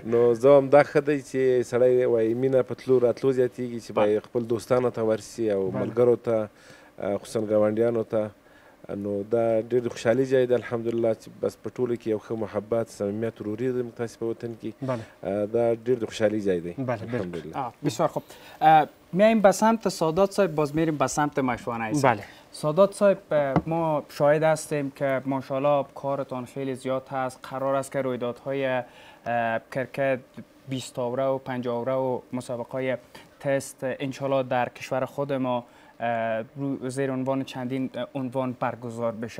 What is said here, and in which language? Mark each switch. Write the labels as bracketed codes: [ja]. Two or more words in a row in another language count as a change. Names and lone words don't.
[ps] نو زه هم دا ښه دی چې سړی وایي مینه په تلو راتلو زیاتېږي، چې باید خپل دوستانو ته ورسي او ملګرو ته خصوصا ګاونډیانو ته. نو دا ډېر خوشحالي ځای دی الحمدلله چې بس په ټولو کې یو ښه محبت، صمیمیت، وروري ده موږ تاسې په وطن کې. دا ډېر د خوشحالي ځای دی الحمدلله. [fa] بسیار خوب. میایم به سمت سادات صاحب، باز میریم به سمت مشوانه. بله سادات صاحب، ما شاهد هستیم که ماشاءالله کارتان خیلی زیاد هست. قرار است که رویدادهای کرکت 20 اوره و 50 اوره و مسابقه تست انشالله در کشور خود ما زیر عنوان چندین عنوان برگزار بشه.